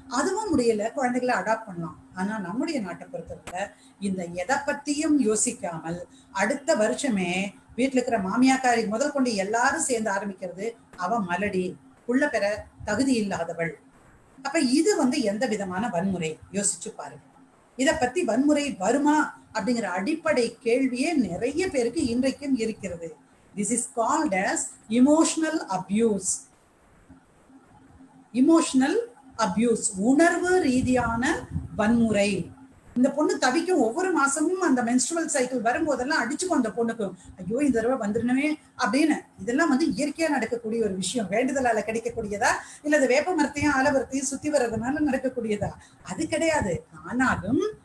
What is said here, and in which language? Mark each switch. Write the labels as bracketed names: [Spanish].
[Tamil] அதுவும் முடியல, குழந்தைகளை அடாப்ட் பண்ணலாம். ஆனா நம்முடைய நாட்டை பொறுத்தவரை இந்த எதை பத்தியும் யோசிக்காமல் அடுத்த வருஷமே வீட்டுல இருக்கிற மாமியாக்காரி முதல் கொண்டு எல்லாரும் சேர்ந்து ஆரம்பிக்கிறது, அவ மலடி, புள்ள பெற தகுதி இல்லாதவள். அப்ப இது எந்த விதமான வன்முறை? யோசிச்சு பாருங்க. இத பத்தி வன்முறை வருமா அப்படிங்கிற அடிப்படை கேள்வியே நிறைய பேருக்கு இன்றைக்கும் இருக்கிறது. [English] This is called as emotional abuse. Emotional abuse, [Tamil] உணர்வு ரீதியான வன்முறை. இந்த பொண்ணு தவிக்கும், ஒவ்வொரு மாசமும் அந்த மென்ஸ்ட்ருவல் சைக்கிள் வரும்போதெல்லாம் அடிச்சுக்கும் அந்த பொண்ணுக்கு, ஐயோ இந்த தடவை வந்துடணுமே அப்படின்னு. இதெல்லாம் இயற்கையா நடக்கக்கூடிய ஒரு விஷயம். வேண்டுதலால கிடைக்கக்கூடியதா இல்ல வேப்ப மரத்தையும் ஆலமரத்தையும் சுத்தி வர்றதுனால நடக்கக்கூடியதா? அது கிடையாது. ஆனாலும்